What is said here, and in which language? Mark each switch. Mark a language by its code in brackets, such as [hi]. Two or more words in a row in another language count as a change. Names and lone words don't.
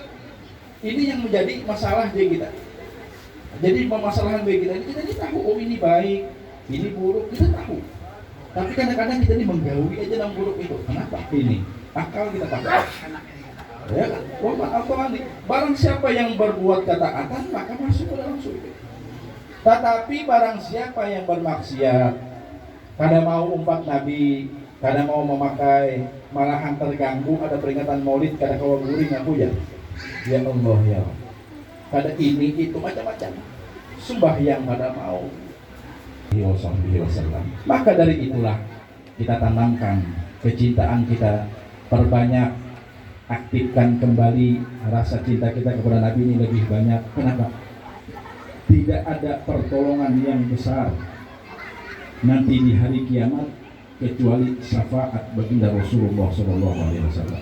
[id] Ini yang menjadi masalah di kita. Jadi permasalahan bagi kita ini tahu, oh ini baik, ini buruk, kita tahu. [bjn] Tapi kadang-kadang kita ini menggawi aja yang buruk itu. [id] Kenapa? Ini akal kita pakai. Ya kan? Barang siapa yang berbuat ketaatan maka masuk ke dalam surga. Tetapi barang siapa yang bermaksiat, [bjn] kada mau umpat Nabi, kada mau memakai, malahan terganggu ada peringatan Maulid, kada kawa guring aku ya. [ar] يا الله [bjn] ya. Kada ini itu macam-macam. Sembahyang kada mau. [id] Maka dari itulah kita tanamkan kecintaan kita, perbanyak, aktifkan kembali rasa cinta kita kepada Nabi ini lebih banyak. Kenapa? Tidak ada pertolongan yang besar nanti di hari kiamat kecuali syafaat baginda Rasulullah SAW.